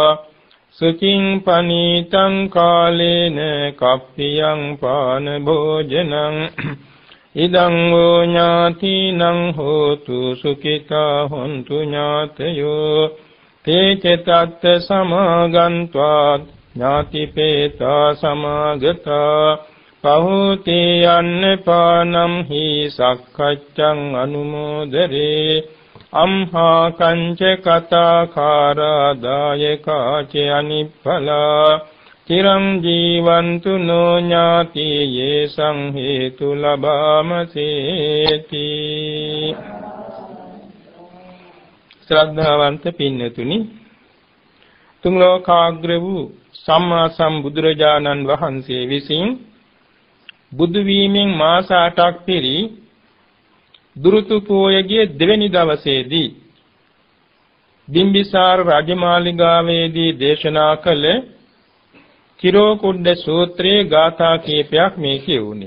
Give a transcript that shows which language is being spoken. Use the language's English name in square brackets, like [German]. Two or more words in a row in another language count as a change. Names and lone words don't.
[Pali] සුචින් පනීතං කාලේන කප්පියං පාන භෝජනං ඉදං වූ ඥාතිනං හෝතු සුඛිතා හොන්තු ඥාතයෝ තේච තත්ත සමාගන්්වා ඥාතිපේතා සමාගතා පහූති අන්නපානම් හි සක්කච්ඡං අනුමෝදරේ අම්හා කංච කතාකාරාදායකාච අනිප්පලා චිරං ජීවන්තු නෝ ඥාති යේ සංහේතු ලබාමසේති. [Sinhala] ශ්‍රද්ධාවන්ත පින්නතුනි, තුන් ලෝකාග්‍ර වූ සම්මා සම්බුදුරජාණන් වහන්සේ විසින් බුදු වීමෙන් මාස 8ක් පිරි දුරුතු පෝයගේ දෙවැනි දවසේදී බිම්බිසාර රජමාලිගාවේදී දේශනා කළ චිරෝකුඩ්ඩ සූත්‍රයේ ගාථා කීපයක් මේ කියුණේ.